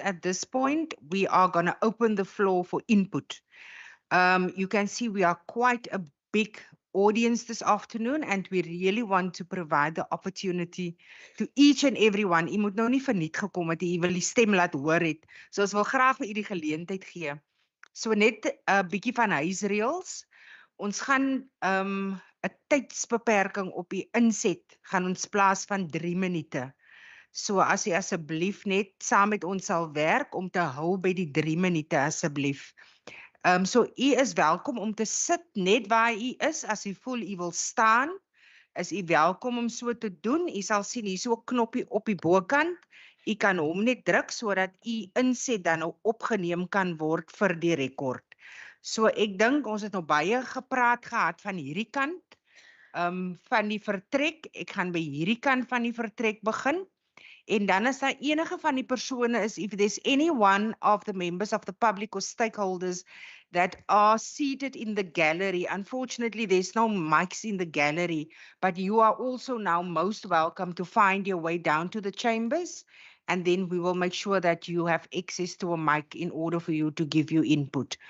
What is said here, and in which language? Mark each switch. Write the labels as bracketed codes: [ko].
[en] At this point, we are going to open the floor for input. You can see we are quite a big audience this afternoon, and we really want to provide the opportunity to each and everyone. [af] U moet nou nie verniet gekom het, u wil die stem laat hoor het. So ons wil graag vir u die geleentheid gee. So net 'n bietjie van huisreëls. Ons gaan 'n tydsbeperking op die inset gaan ons plaas van 3 minute. So as jy asseblief net saam met ons sal werk om te hou by die 3 minute asseblief. So u is welkom om te sit net waar u is. As u voel u wil staan, is u welkom om so te doen. U sal sien hier so 'n knoppie op die bokant. U kan hom net druk sodat u inset dan nou opgeneem kan word vir die rekord. So ek dink ons het nou baie gepraat gehad van hierdie kant van die vertrek. Ek gaan by hierdie kant van die vertrek begin. En dan as daar enige van die persone is, [en] if there's any one of the members of the public or stakeholders that are seated in the gallery, unfortunately there's no mics in the gallery, but you are also now most welcome to find your way down to the chambers, and then we will make sure that you have access to a mic in order for you to give your input.